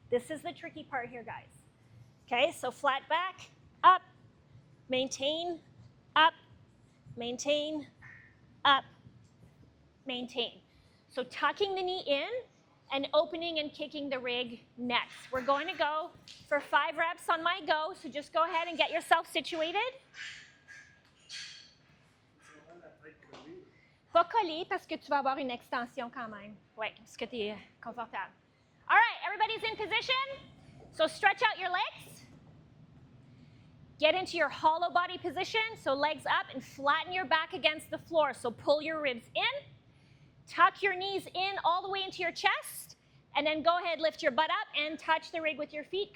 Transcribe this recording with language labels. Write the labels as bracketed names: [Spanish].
[English] This is the tricky part here, guys. Okay, so flat back, up, maintain, up, maintain, up, maintain. So tucking the knee in and opening and kicking the rig next. We're going to go for 5 reps on my go, so just go ahead and get yourself situated. [French] Pas collé parce que tu vas avoir une extension quand même. Ouais, parce que tu es confortable. [English] All right, everybody's in position. So stretch out your legs. Get into your hollow body position, so legs up and flatten your back against the floor. So pull your ribs in. Tuck your knees in all the way into your chest, and then go ahead, lift your butt up and touch the rig with your feet.